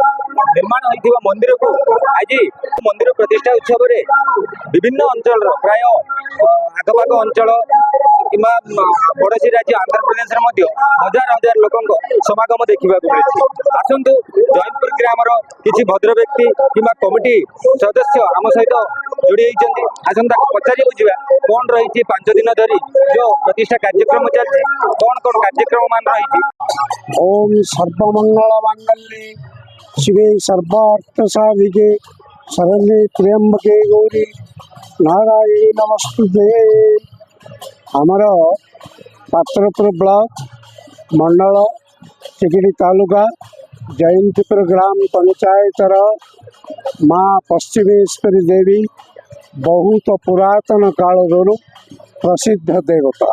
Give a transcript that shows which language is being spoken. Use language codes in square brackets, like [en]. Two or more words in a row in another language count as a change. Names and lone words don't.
[or] ନିର୍ମାଣ ହୋଇଥିବା ମନ୍ଦିରକୁ ଆଜି ମନ୍ଦିର ପ୍ରତିଷ୍ଠା ଉତ୍ସବରେ ବିଭିନ୍ନ ଅଞ୍ଚଳର ପ୍ରାୟ ଆଖପାଖ ଅଞ୍ଚଳ କିମ୍ବା ପଡ଼ୋଶୀ ରାଜ୍ୟ ଆନ୍ଧ୍ରପ୍ରଦେଶରେ ମଧ୍ୟ ହଜାର ହଜାର ଲୋକଙ୍କ ସମାଗମ ଦେଖିବାକୁ ମିଳିଛି। ଆସନ୍ତୁ ଜୈନପୁର ଗ୍ରାମର କିଛି ଭଦ୍ର ବ୍ୟକ୍ତି କିମ୍ବା କମିଟି ସଦସ୍ୟ ଆମ ସହିତ ଯୋଡ଼ି ହୋଇଛନ୍ତି। ଆସନ୍ତୁ ତାକୁ ପଚାରି ବୁଝିବା କ'ଣ ରହିଛି 5 ଦିନ ଧରି ଯେଉଁ ପ୍ରତିଷ୍ଠା କାର୍ଯ୍ୟକ୍ରମ ଚାଲିଛି, କ'ଣ କାର୍ଯ୍ୟକ୍ରମ ମାନ ରହିଛି। [sa] ओम सर्वमंगल मांगल्ये शिवे सर्वार्थ साधिके शरण्ये त्र्यंबके गौरी नारायणी नमस्तुते। [or] ଆମର ପାତ୍ରପୁର ବ୍ଲକ ମଣ୍ଡଳ ଚିକିଡ଼ି ତାଲୁକା ଜୟନ୍ତୀପୁର ଗ୍ରାମ ପଞ୍ଚାୟତର ମାଁ ପଶ୍ଚିମେଶ୍ୱରୀ ଦେବୀ ବହୁତ ପୁରାତନ କାଳ ପ୍ରସିଦ୍ଧ ଦେବତା।